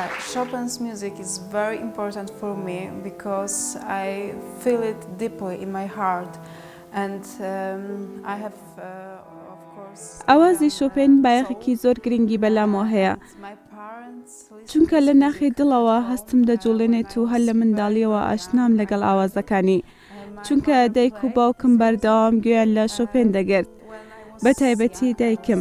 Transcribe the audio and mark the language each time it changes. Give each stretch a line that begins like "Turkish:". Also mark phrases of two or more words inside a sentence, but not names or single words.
English: Chopin's music is very important for me because I feel it deeply in my heart, and I have, of course.
Central Kurdish: ئاوازی شۆپێن بایەخێکی زۆر گرنگی بەلامەوە هەیە، چونکە لە ناخی دڵەوە هەستم دەجوڵێنێت و هەر لە منداڵیەوە ئاشنام لەگەڵ ئاوازەکانی، چونکە دایک و باوکم بەردەوام گوێیان لە شۆپێن دەگرت، بە تایبەتی دایکم.